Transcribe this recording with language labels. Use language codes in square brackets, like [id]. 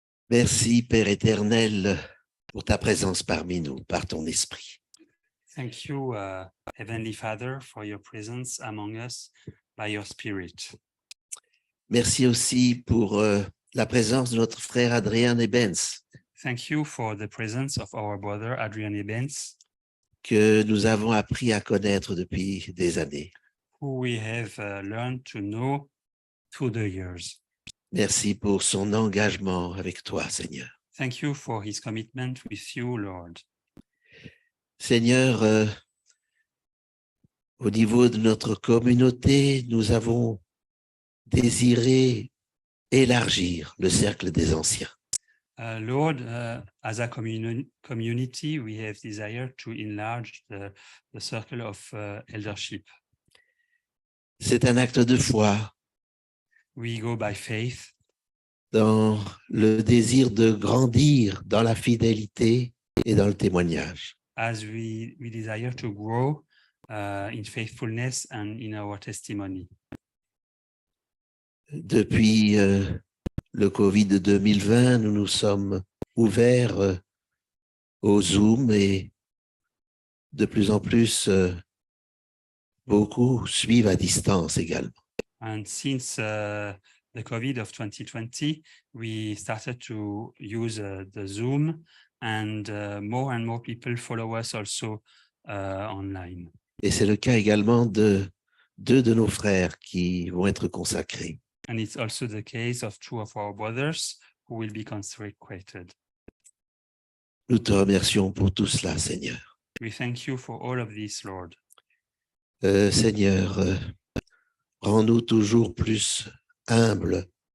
[fr] Merci, Père éternel, pour ta présence parmi nous, par ton esprit. [en] Thank you, Heavenly Father, for your presence among us by your Spirit. [fr] Merci aussi pour la présence de notre frère Adrien Ebens, [en] Thank you for the presence of our brother Adrian Ebens, [fr] que nous avons appris à connaître depuis des années. [en] who we have learned to know through the years. [fr] Merci pour son engagement avec toi, Seigneur. [en] Thank you for his commitment with you, Lord. [fr] Seigneur, au niveau de notre communauté, nous avons désiré élargir le cercle des anciens. [en] Lord, as a community, we have desired to enlarge the circle of eldership. [fr] C'est un acte de foi [en] We go by faith [fr] dans le désir de grandir dans la fidélité et dans le témoignage. [en] as we desire to grow in faithfulness and in our testimony. [fr] Depuis le Covid 2020, nous nous sommes ouverts au Zoom et de plus en plus, beaucoup suivent à distance également. [en] And since the COVID of 2020, we started to use the Zoom, and more people follow us also online. [fr] Et c'est le cas également de deux de nos frères qui vont être consacrés. [en] And it's also the case of two of our brothers who will be consecrated. [fr] Nous te remercions pour tout cela, Seigneur. [en] We thank you for all of this, Lord. [fr] Seigneur, rends-nous toujours plus humbles